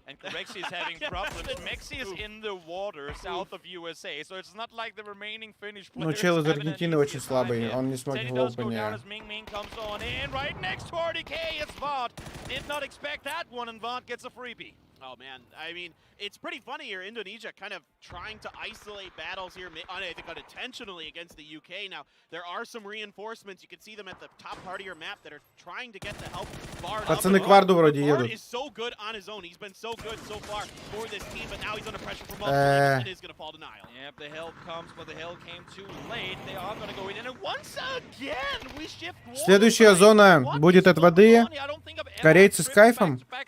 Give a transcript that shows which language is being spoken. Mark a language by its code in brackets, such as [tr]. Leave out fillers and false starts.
[en] And Corexi is having problems. Mexi is in the water south of USA, so it's not like the remaining Finnish players. [ru] Ну, чел из Аргентины очень слабый, он не смог в [en] opening. Ming comes on in right next to RDK. It's Vaught. Did not expect that one, and Vaught gets a freebie. Oh man, I mean, it's pretty funny here. Indonesia kind of trying to isolate battles here, I think unintentionally against the UK. Now, there are some reinforcements. You can see them at the top part of your map that are trying to get the help. [ru] Пацаны к Варду вроде едут. [en] Is so good on his own. He's been so good so far for this team, but now he's under pressure from multiple and is going to fall denial. Yep, the help comes, but the help came too late. They are going to go in, and once again we shift. [ru] Следующая зона будет от воды. Корейцы с кайфом.